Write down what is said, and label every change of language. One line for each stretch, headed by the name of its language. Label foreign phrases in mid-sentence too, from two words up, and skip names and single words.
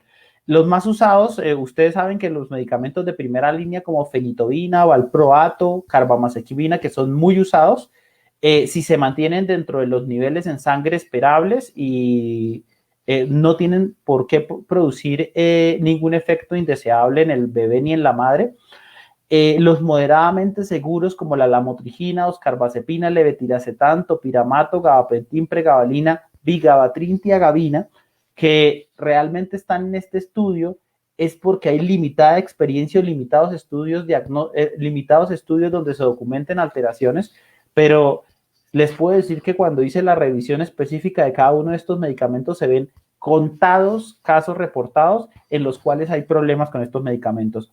Spanish: Los más usados, ustedes saben que los medicamentos de primera línea como fenitobina, valproato, carbamazepina, que son muy usados, si se mantienen dentro de los niveles en sangre esperables y no tienen por qué producir ningún efecto indeseable en el bebé ni en la madre. Los moderadamente seguros como la lamotrigina, oscarbazepina, levetiracetam, topiramato, gabapentin, pregabalina, vigabatrin, tiagabina, que realmente están en este estudio, es porque hay limitada experiencia o limitados estudios donde se documenten alteraciones, pero les puedo decir que cuando hice la revisión específica de cada uno de estos medicamentos se ven contados casos reportados en los cuales hay problemas con estos medicamentos.